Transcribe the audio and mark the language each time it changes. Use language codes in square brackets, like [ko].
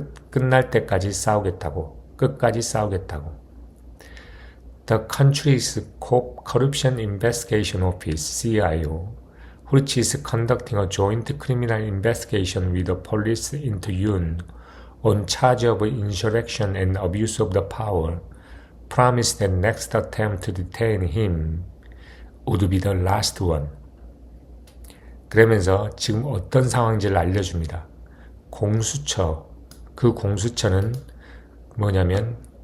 [ko] 끝날 때까지 싸우겠다고. 끝까지 싸우겠다고. [en] The country's Corruption Investigation Office, CIO, which is conducting a joint criminal investigation with the police into Yoon on charge of insurrection and abuse of the power, promised that next attempt to detain him would be the last one. [ko] 그러면서 지금 어떤 상황인지를 알려줍니다. 공수처, 그 공수처는 뭐냐면